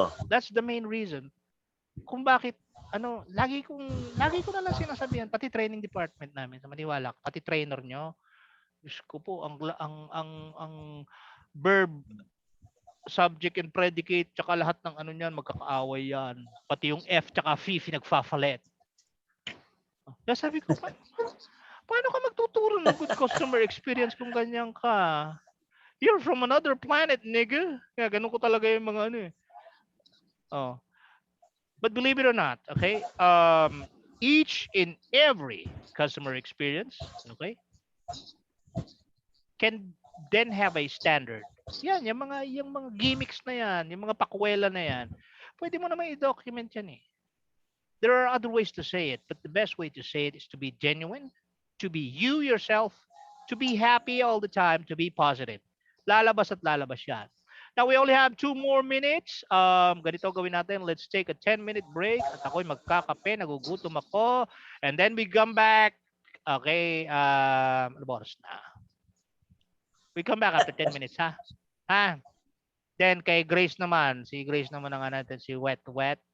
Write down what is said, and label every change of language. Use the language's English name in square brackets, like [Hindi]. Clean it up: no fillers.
[English] That's the main reason [Filipino] kung bakit lagi ko na lang sinasabihan, pati training department namin, sa maniwala, pati trainer nyo, Diyos ko po, ang verb, subject and predicate, tsaka lahat ng niyan, magkakaaway yan. Pati yung F tsaka F, nagfafalet. Kaya sabi ko, paano ka magtuturo ng [English] good customer experience [Filipino] kung ganyan ka? [English] You're from another planet, nigga. [Filipino] Kaya ganun ko talaga yung mga Oh. [English] But believe it or not, okay, each and every customer experience, okay, can then have a standard. [Filipino] Yan, yung mga gimmicks na yan, yung mga pakwela na yan, pwede mo naman i-document yan eh. [English] There are other ways to say it, but the best way to say it is to be genuine, to be you yourself, to be happy all the time, to be positive. [Filipino] Lalabas at lalabas yan. [English] Now we only have 2 more minutes. [Filipino] Ganito gawin natin. [English] Let's take a 10-minute break. [Filipino] At ako'y magkakape, nagugutom ako. [English] And then we come back. Okay, [Filipino] ano ba oras na? [English] We come back after 10 minutes, ha? Ha? [Filipino] Then kay Grace naman, si Grace naman ang natin, si Wet Wet.